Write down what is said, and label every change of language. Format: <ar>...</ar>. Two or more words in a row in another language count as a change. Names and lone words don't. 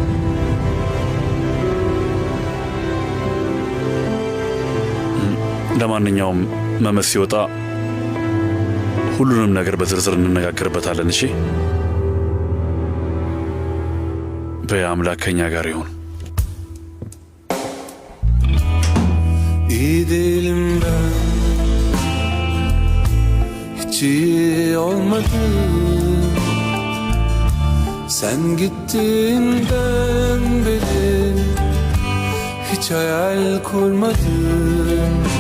<am>ለማንኛውም መመስ ሲወጣ ሁሉንም ነገር በዝርዝር እንነጋገርበታለን። እሺ? በአምላክ ከኛ ጋር ይሁን።</am> <tr>Gidelim ben, hiç iyi olmadı. Sen gittiğinden beri hiç hayal kurmadım.</tr>